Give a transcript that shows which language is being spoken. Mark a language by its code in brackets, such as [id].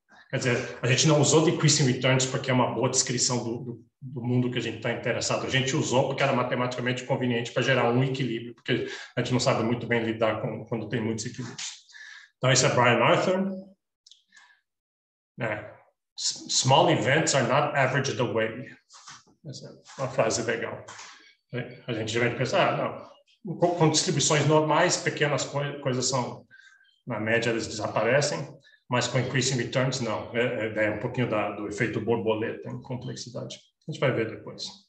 [pt] Quer dizer, a gente não usou decreasing returns porque é uma boa descrição do mundo que a gente está interessado. A gente usou porque era matematicamente conveniente para gerar um equilíbrio, porque a gente não sabe muito bem lidar quando tem muitos equilíbrios. Então, esse é Brian Arthur. [en] Small events are not averaged away. [pt] Essa é uma frase legal. A gente deve pensar, com distribuições normais, pequenas coisas são, na média, eles desaparecem, mas com increasing returns, não. É um pouquinho do efeito borboleta em complexidade. A gente vai ver depois.